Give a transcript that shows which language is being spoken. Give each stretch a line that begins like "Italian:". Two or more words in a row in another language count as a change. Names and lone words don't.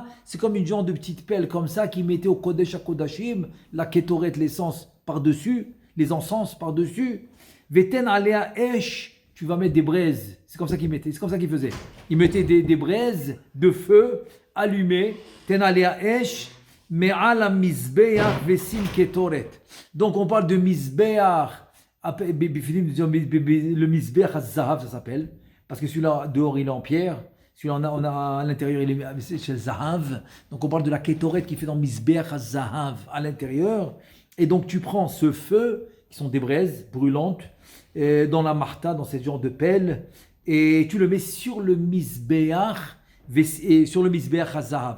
French: C'est comme une genre de petite pelle comme ça qui mettait au
Hebrew: קודש הקודשים,
French: la kétoret, l'essence par-dessus, les encens par-dessus.
Hebrew: ונתן עליה אש.
French: Tu vas mettre des braises. C'est comme ça qu'il mettait, c'est comme ça qu'il faisait. Il mettait des braises de feu allumées.
Hebrew: תן עליה אש. מעל מזבח ושים קטורת.
French: Donc on parle de mizbeach. Le
Hebrew: מזבח הזהב,
French: ça s'appelle. Parce que celui-là, dehors, il est en pierre. Celui-là, on a à l'intérieur, il est chez le zahav. Donc on parle de la ketoret qui fait dans
Hebrew: מזבח הזהב
French: à l'intérieur. Et donc tu prends ce feu, qui sont des braises brûlantes, dans la marta, dans ce genre de pelle, et tu le mets sur le mizbeach, et sur le
Hebrew: מזבח הזהב.